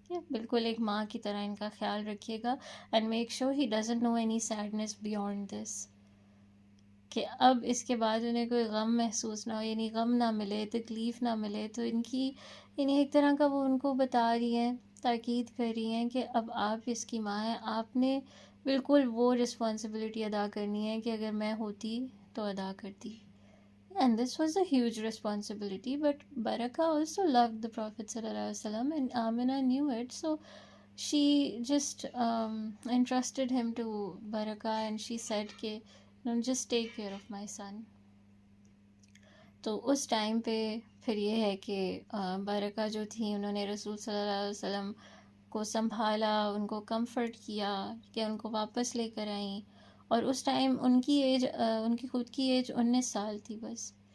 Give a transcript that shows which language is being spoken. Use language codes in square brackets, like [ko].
[ur] بالکل ایک ماں کی طرح ان کا خیال رکھیے گا، [en] and make sure he doesn't know any sadness beyond this, [ur] کہ اب اس کے بعد انہیں کوئی غم محسوس نہ ہو، یعنی غم نہ ملے، تکلیف نہ ملے. تو ان کی یعنی ایک طرح کا وہ ان کو بتا رہی ہیں، تاکید کر رہی ہیں کہ اب آپ اس کی ماں ہیں، آپ نے بالکل وہ رسپانسبلٹی ادا کرنی ہے کہ اگر میں ہوتی تو ادا کرتی. [en] And this was a huge responsibility, but Barakah also loved the Prophet sallallahu alaihi wasallam, and Amina knew it, so she just entrusted him to Barakah, and she said کہ no, just take care of my son. [ur] تو اس time پہ پھر یہ ہے کہ برکہ جو تھیں انہوں نے رسول صلی اللہ علیہ وسلم کو سنبھالا، ان کو کمفرٹ کیا کہ ان کو واپس لے کر آئیں. اور اس ٹائم ان کی ایج ان کی خود کی ایج 19 سال تھی بس.